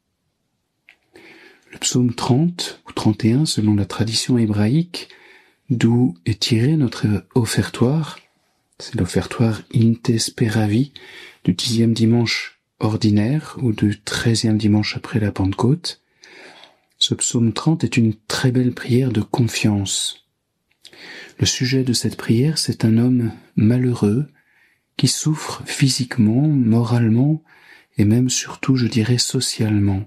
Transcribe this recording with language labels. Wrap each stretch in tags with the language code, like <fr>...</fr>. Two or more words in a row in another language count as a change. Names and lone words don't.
<fr>Le psaume 30 ou 31, selon la tradition hébraïque, d'où est tiré notre offertoire, c'est l'offertoire</fr> <la>In te speravi</la> <fr>du 10e dimanche ordinaire ou du 13e dimanche après la Pentecôte. Ce psaume 30 est une très belle prière de confiance. Le sujet de cette prière, c'est un homme malheureux qui souffre physiquement, moralement et même surtout, je dirais, socialement.</fr>